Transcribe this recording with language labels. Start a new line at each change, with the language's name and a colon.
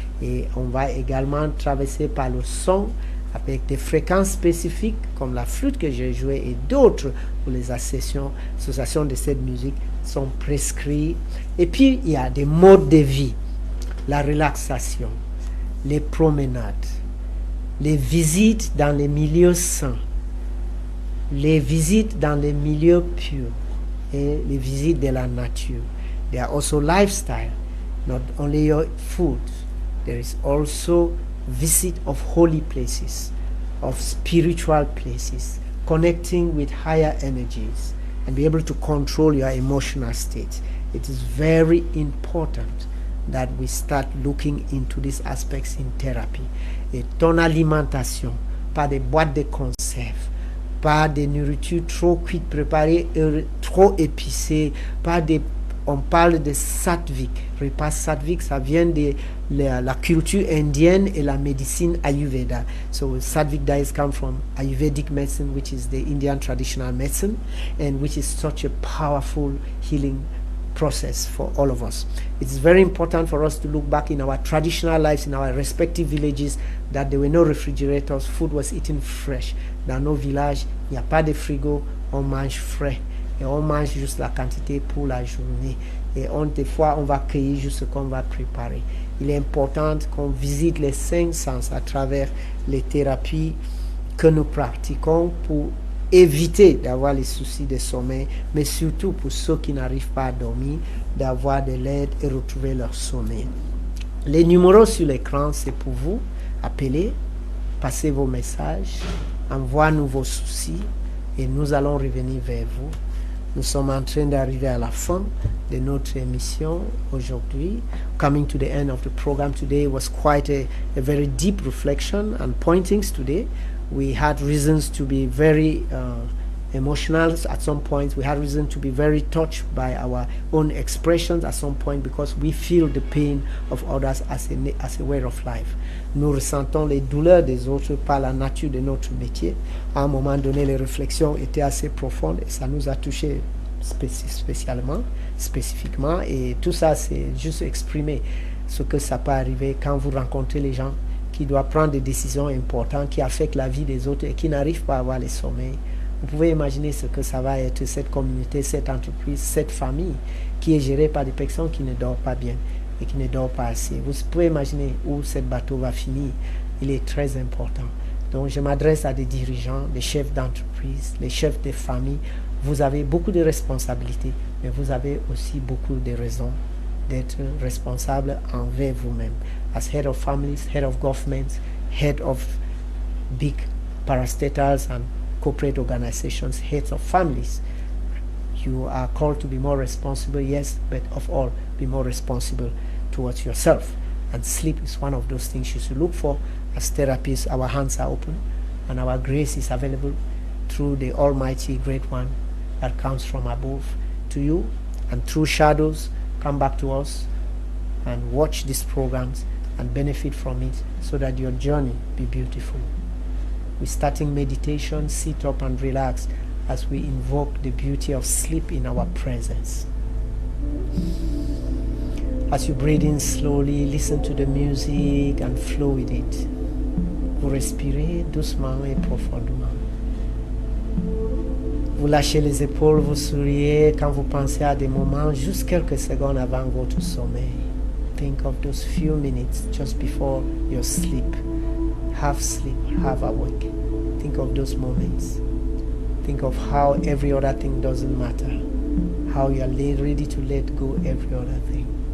French: Et on va également traverser par le son avec des fréquences spécifiques comme la flûte que j'ai jouée et d'autres où les associations de cette musique sont prescrites. Et puis il y a des modes de vie, la relaxation, les promenades, les visites dans les milieux sains, les visites dans les milieux purs et les visites de la nature.
English: There are also lifestyle, not only your food. There is also visit of holy places, of spiritual places, connecting with higher energies and be able to control your emotional state. It is very important that we start looking into these aspects in therapy.
French: Et ton alimentation, pas des boîtes de conserve, pas des nourritures trop cuites, préparées, trop épicées, pas des... On parle de sattvic. Repas sattvic, ça vient de la culture indienne et la médecine Ayurveda.
English: So sattvic diets come from Ayurvedic medicine, which is the Indian traditional medicine, and which is such a powerful healing process for all of us. It's very important for us to look back in our traditional lives in our respective villages that there were no refrigerators, food was eaten fresh.
French: Dans nos villages, il n'y a pas de frigo, on mange frais et on mange juste la quantité pour la journée. Et des fois, on va cueillir juste ce qu'on va préparer. Il est important qu'on visite les 5 sens à travers les thérapies que nous pratiquons pour éviter d'avoir les soucis de sommeil, mais surtout pour ceux qui n'arrivent pas à dormir, d'avoir de l'aide et retrouver leur sommeil. Les numéros sur l'écran, c'est pour vous. Appelez, passez vos messages, envoyez-nous vos soucis et nous allons revenir vers vous. Nous sommes en train d'arriver à la fin de notre émission aujourd'hui.
English: Coming to the end of the program today was quite a very deep reflection and pointings today. We had reasons to be very emotional at some point. We had reason to be very touched by our own expressions at some point because we feel the pain of others as a way of life.
French: Nous ressentons les douleurs des autres par la nature de notre métier. À un moment donné, les réflexions étaient assez profondes et ça nous a touchés spécifiquement. Et tout ça, c'est juste exprimer ce que ça peut arriver quand vous rencontrez les gens qui doivent prendre des décisions importantes qui affectent la vie des autres et qui n'arrivent pas à avoir le sommeil. Vous pouvez imaginer ce que ça va être, cette communauté, cette entreprise, cette famille qui est gérée par des personnes qui ne dorment pas bien et qui ne dorment pas assez. Vous pouvez imaginer où ce bateau va finir. Il est très important. Donc je m'adresse à des dirigeants, des chefs d'entreprise, les chefs de famille. Vous avez beaucoup de responsabilités, mais vous avez aussi beaucoup de raisons d'être responsable envers vous-même.
English: As head of families, head of governments, head of big parastatals and corporate organizations, heads of families, you are called to be more responsible, yes, but of all, be more responsible towards yourself. And sleep is one of those things you should look for. As therapists, our hands are open and our grace is available through the Almighty Great One that comes from above to you, and through shadows come back to us and watch these programs and benefit from it so that your journey be beautiful. We're starting meditation. Sit up and relax as we invoke the beauty of sleep in our presence. As you breathe in slowly, listen to the music and flow with it.
French: Vous respirez doucement et profondément. Vous lâchez les épaules, vous souriez quand vous pensez à des moments juste quelques secondes avant votre sommeil.
English: Think of those few minutes just before your sleep. Half sleep, half awake. Think of those moments. Think of how every other thing doesn't matter. How you are ready to let go every other thing.